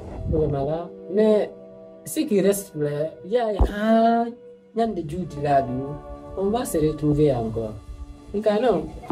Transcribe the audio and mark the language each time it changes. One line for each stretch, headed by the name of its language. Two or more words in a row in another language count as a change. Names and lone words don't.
Fula: Ɗum ala.
French: Mais ce qui reste là, il y a un
Fula: ñande juuti laabi o.
French: On va se retrouver encore.
Fula: Nka non.